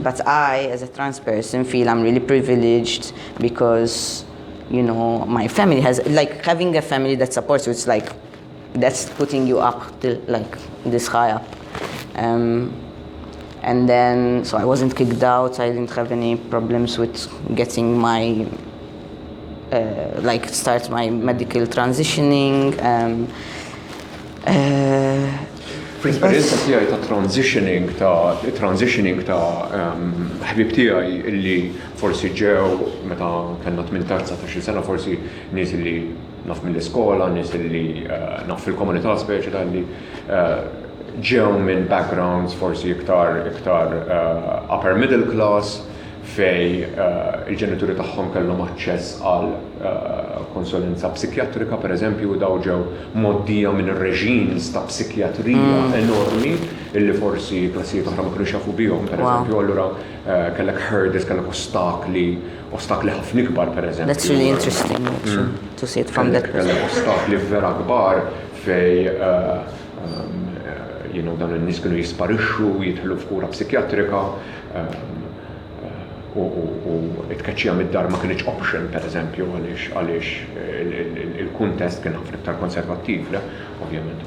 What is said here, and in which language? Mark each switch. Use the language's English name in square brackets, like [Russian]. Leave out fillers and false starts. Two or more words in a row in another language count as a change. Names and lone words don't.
[English] But I, as a trans person, feel I'm really privileged because, you know, my family has, like, having a family that supports you, it's like, that's putting you up till, like, this high up. And then, so I wasn't kicked out, I didn't have any problems with getting my, start my medical transitioning. [Maltese] Fl-esperienza tiegħi ta' transitioning ta' ħbib tiegħi illi forsi ġew meta kellna 18-19 sena, forsi nies illi naf mill-iskola, nies illi naf fil-komunità speċi li ġew minn backgrounds forsi iktar [English] upper middle class [Maltese] fej il-ġenituri tagħhom kellhom aċċess għal konsulenza psikjatrika, pereżempju, daw ġew moddija minn reġims ta' psikjatrija enormi illi forsi klassijiet oħra ma kinux jafu bihom, pereżempju, allura kellek hurdles, kellek ostakli ħafna kbar, pereżempju. [English] That's really interesting, actually, to see it from that perspective. [Maltese] Kellek ostakli vera kbar fej dan in-nies kienu jisparixxu, jidħlu f'kura psikjatrika u it-tkeċċija mid-dar ma kienx option, pereżempju, għaliex il-kuntest kien ħafna iktar konservattiv, ovvjament.